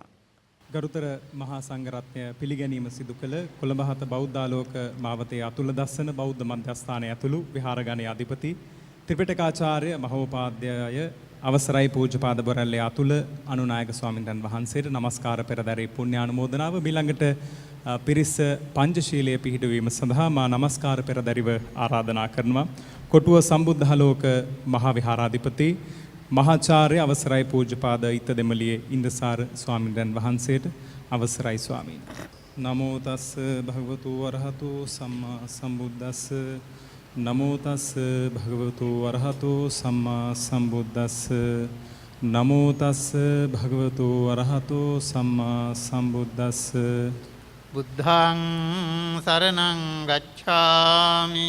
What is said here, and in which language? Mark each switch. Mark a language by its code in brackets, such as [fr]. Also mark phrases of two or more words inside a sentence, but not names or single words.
[si] ගරුතර මහා සංඝරත්නය පිළිගැනීම සිදු කළ කොළඹ හත බෞද්ධාලෝක මාවතේ අතුල දස්සන බෞද්ධ මධ්‍යස්ථානයේ ඇතුළු විහාරගණයේ අධිපති ත්‍රිපිටකාචාර්ය මහෝපාද්‍යය අවසරයි පූජ්‍යපාද බොරැල්ලේ අතුල අනුනායක ස්වාමින්වහන්සේ වහන්සේට নমස්කාර පෙරදරී පුණ්‍යානුමෝදනාව මිළඟට පිරිස පංචශීලයේ පිහිටවීම සඳහා මා নমස්කාර පෙරදරිව ආරාධනා කරනවා. කොටුව සම්බුද්ධාලෝක මහා විහාරාධිපති මහාචාර්ය අවසරයි පූජ්‍යපාද ඉත දෙමළියේ ඉන්දසාර ස්වාමීන් වහන්සේට අවසරයි ස්වාමීන්. [pi] නමෝ තස් භගවතු වරහතු සම්මා සම්බුද්දස්ස නමෝ තස් භගවතු වරහතු සම්මා සම්බුද්දස්ස නමෝ තස් භගවතු වරහතු සම්මා සම්බුද්දස්ස බුද්ධං සරණං ගච්ඡාමි